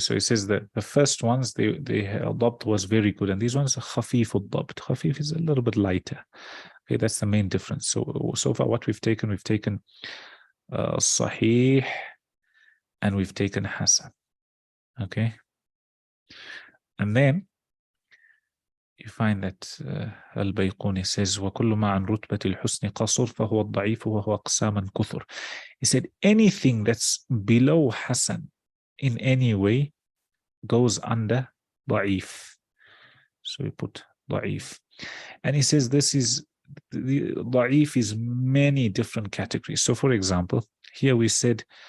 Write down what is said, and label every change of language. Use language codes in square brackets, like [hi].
[en] So he says that the first ones, the dabt was very good, and these ones are khafif al-dabt. Khafif is a little bit lighter. Okay, that's the main difference. So far what we've taken sahih and we've taken hasan. Okay. And then you find that Al-Bayquni says [ar] وَكُلُّ مَا عَنْ رُتْبَةِ الْحُسْنِ قَصُرْ فَهُوَ الضَّعِيفُ وَهُوَ أَقْسَامًا كُثُرْ. [en] He said anything that's below hasan in any way goes under da'if. So we put da'if. And he says this is, the da'if is many different categories. So for example, here we said